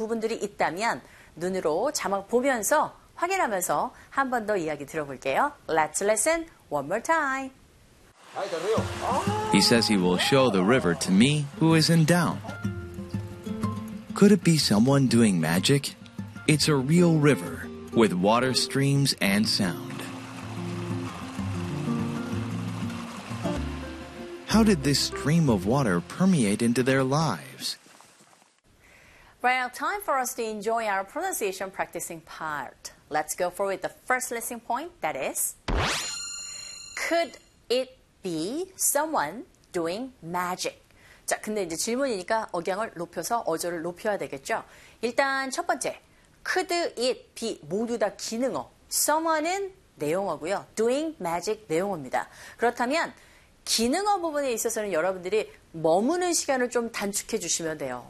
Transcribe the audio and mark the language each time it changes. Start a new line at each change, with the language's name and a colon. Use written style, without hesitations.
Korean: 부분들이 있다면 눈으로 자막 보면서 확인하면서 한 번 더 이야기 들어볼게요.
English: Let's listen one more time. He says he will show the river to me who is in doubt. Could it be someone doing magic? It's a real river with water streams and sound. How did this stream of water permeate into their lives? Right, time for us to enjoy our pronunciation practicing part. Let's go for with the first listening point, that is, could it be someone doing magic?
Korean: 자, 근데 이제 질문이니까 억양을 높여서 어조를 높여야 되겠죠? 일단 첫 번째,
English: could it be
Korean: 모두 다 기능어, someone은 내용어고요.
English: doing magic
Korean: 내용어입니다. 그렇다면 기능어 부분에 있어서는 여러분들이 머무는 시간을 좀 단축해 주시면 돼요.